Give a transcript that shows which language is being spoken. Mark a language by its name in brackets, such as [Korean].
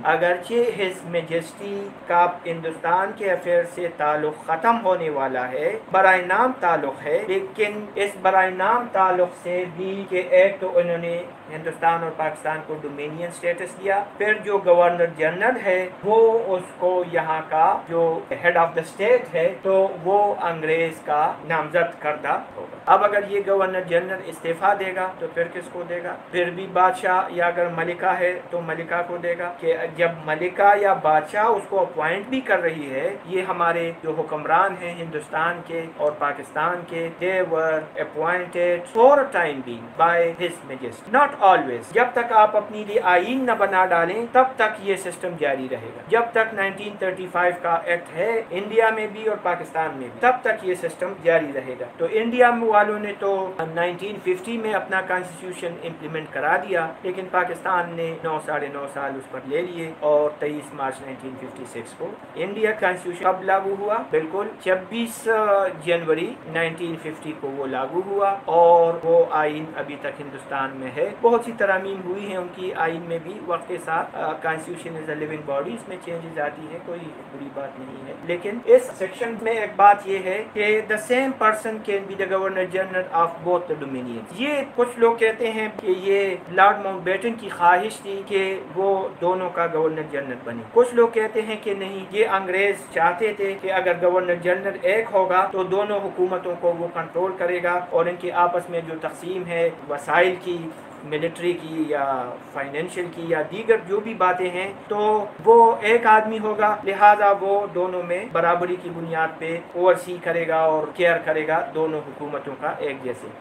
[Urdu] اگرچہ his majesty کا ہندوستان کے افیئر سے تعلق ختم ہونے والا ہے، برائے نام تعلق ہے، لیکن اس برائے نام تعلق سے بھی کہ ایک تو انہوں نے ہندوستان اور پاکستان کو ڈومینین سٹیٹس دیا، پھر جو گورنر جنرل ہے وہ اس کو یہاں کا جو ہیڈ آف دا اسٹیٹ ہے تو وہ انگریز کا نامزد کردہ ہوگا. اب اگر یہ گورنر جنرل استعفیٰ دے گا تو پھر کس کو دے گا؟ پھر بھی بادشاہ، یا اگر ملکہ ہے تو ملکہ کو دے گا. کہ جب ملکہ یا بادشاہ اس کو اپوائنٹ بھی کر رہی ہے، یہ ہمارے جو حکمران ہیں ہندوستان کے اور پاکستان کے، [English] they were appointed for a time being by his majesty, not always. [Urdu] جب تک آپ اپنی لیے آئین نہ بنا ڈالیں تب تک یہ سسٹم جاری رہے گا. جب تک 1935 کا ایکٹ ہے انڈیا میں بھی اور پاکستان میں بھی، تب تک یہ سسٹم جاری رہے گا. تو انڈیا والوں نے تو 1950 میں اپنا کانسٹیٹیوشن امپلیمنٹ کرا دیا، لیکن پاکستان نے 9.5 سال اس پر لے لیے، اور 23 مارچ 1956 کو انڈیا کانسٹیٹیوشن کب لاگو ہوا؟ بالکل 26 جنوری 1950 کو وہ لاگو ہوا، اور وہ آئین ابھی تک ہندوستان میں ہے. بہت سی ترامیم ہوئی ہیں ان کی آئین میں بھی وقت کے ساتھ. [English] constitution is a living body, [Urdu] اس میں چینجز آتی ہے، کوئی بری بات نہیں ہے. لیکن اس سیکشن میں ایک بات یہ ہے کہ [English] the same person can be the governor general of both the dominions. [Urdu] یہ کچھ لوگ کہتے ہیں کہ یہ لارڈ ماؤنٹ بیٹن کی خواہش تھی کہ وہ دونوں کا گورنر جنرل بنے. کچھ لوگ کہتے ہیں کہ نہیں، یہ انگریز چاہتے تھے کہ اگر گورنر جنرل ایک ہوگا تو دونوں حکومتوں کو وہ کنٹرول کرے گا، اور ان کے آپس میں جو تقسیم ہے وسائل کی، ملٹری کی یا فائنینشیل کی یا دیگر جو بھی باتیں ہیں، تو وہ ایک آدمی ہوگا، لہذا وہ دونوں میں برابری کی بنیاد پہ اوورسی کرے گا اور کیئر کرے گا دونوں حکومتوں کا ایک جیسے.